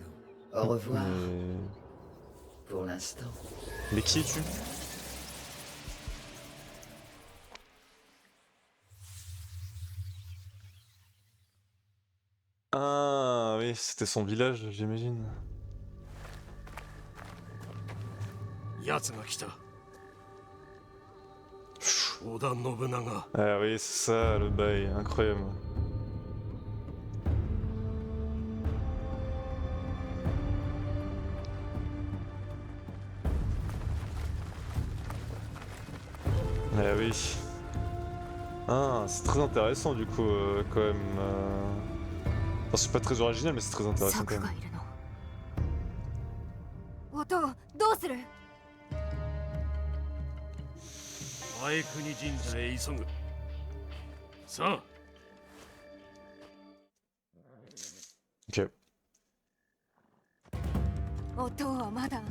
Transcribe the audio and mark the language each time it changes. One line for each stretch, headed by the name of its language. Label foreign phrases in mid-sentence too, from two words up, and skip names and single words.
French: Au revoir, pour l'instant. Mais qui es-tu? Ah oui, c'était son village, j'imagine.
Japanese: 奴が来た。織田信長。
French: Ah oui, c'est ça le bail, incroyable. Ah oui. Ah, c'est très intéressant du coup, quand même. Enfin, c'est pas très original, mais c'est très intéressant quand même.
Japanese: 音をどうする？前国神社へ急ぐ。さあ。 Ok. 音はまだ